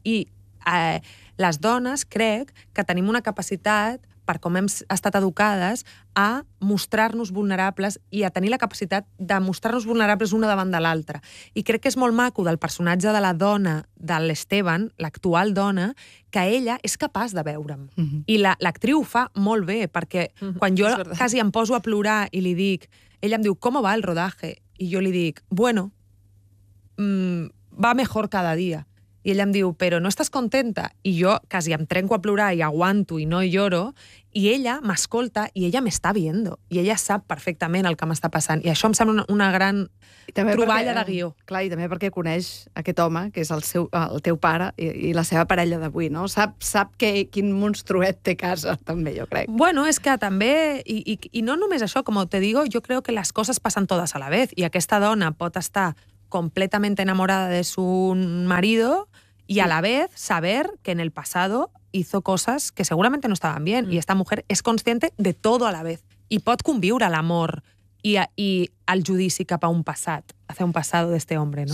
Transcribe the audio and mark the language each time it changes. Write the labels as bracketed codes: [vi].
[ca] I les dones, crec, que tenim una capacitat, per com hem estat educades, a mostrar-nos vulnerables i a tenir la capacitat de mostrar-nos vulnerables una davant de l'altra. I crec que és molt maco del personatge de la dona de l'Esteban, l'actual dona, que ella és capaç de veure'm. I l'actriu fa molt bé, perquè quan jo quasi em poso a plorar i li dic... Ella em diu, com va el rodatge? I jo li dic, bueno, [es] va mejor cada dia. [ca] I ella em diu, però no estàs contenta? I jo quasi em trenco a plorar i aguanto i no lloro, i ella m'escolta i ella m'està [es] viendo. [ca] I ella sap perfectament el que m'està passant. I això em sembla una gran troballa perquè, de guió. Clar, i també perquè coneix aquest home, que és el teu pare i la seva parella d'avui, no? Sap quin monstruet té casa, també, jo crec. Bueno, és que també... I no només això, com [es] te digo, [ca] jo [es] creo [ca] que les coses passen totes [es] a la vez. [ca] I aquesta dona pot estar [es] completamente enamorada de su marido y a la vez saber que en el pasado hizo cosas que seguramente no estaban bien. Y esta mujer es consciente de todo a la vez y [ca] pot conviure l'amor i el judici cap a un passat, [es] hacia un pasado de este hombre, ¿no?